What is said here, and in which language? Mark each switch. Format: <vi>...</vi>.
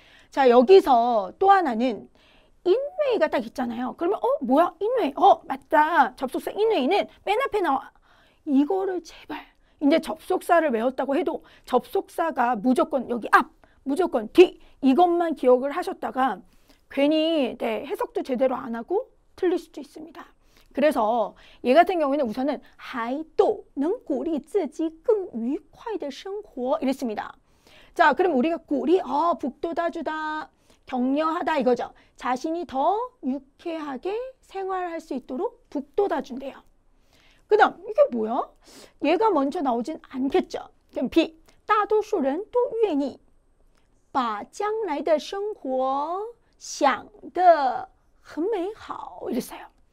<ko>자, 여기서 또 하나는 인웨이가 딱 있잖아요. 그러면 뭐야? 인웨이. 맞다. 접속사 인웨이는 맨 앞에 나와. 이거를 제발 이제 접속사를 외웠다고 해도 접속사가 무조건 여기 앞, 무조건 뒤 이것만 기억을 하셨다가 괜히 해석도 제대로 안 하고 틀릴 수도 있습니다. 그래서 얘 같은 경우에는 우선은</ko> <zh>还都能鼓励自己更愉快的生活</zh> <ko>이랬습니다. 자, 그럼 우리가鼓励, 북돋아주다, 격려하다 이거죠. 자신이 더 유쾌하게 생활할 수 있도록 북돋아준대요. 그 다음 이게 뭐야? 얘가 먼저 나오진 않겠죠.</ko> <zh>그럼 B, 大多数人都愿意把将来的生活想得很美好 이랬어요.</zh>